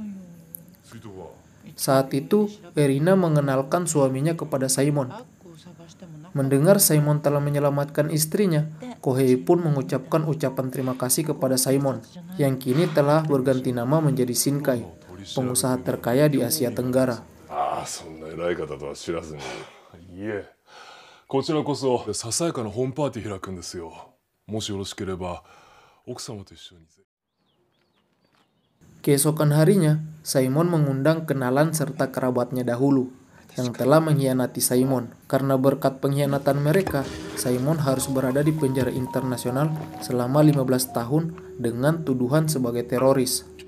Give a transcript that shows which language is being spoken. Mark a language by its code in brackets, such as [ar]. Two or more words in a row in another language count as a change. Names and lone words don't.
[id] Saat itu, Erina mengenalkan suaminya kepada Simon. Mendengar Simon telah menyelamatkan istrinya, Kohei pun mengucapkan ucapan terima kasih kepada Simon, yang kini telah berganti nama menjadi Shinkai, pengusaha terkaya di Asia Tenggara. [ja] そんな偉い方とは知らずに。いえ、こちらこそささやかなホームパーティー開くんですよ。もしよろしければ奥様と一緒に。 [id] Keesokan harinya, Simon mengundang kenalan serta kerabatnya dahulu yang telah mengkhianati Simon. Karena berkat pengkhianatan mereka, Simon harus berada di penjara internasional selama 15 tahun dengan tuduhan sebagai teroris.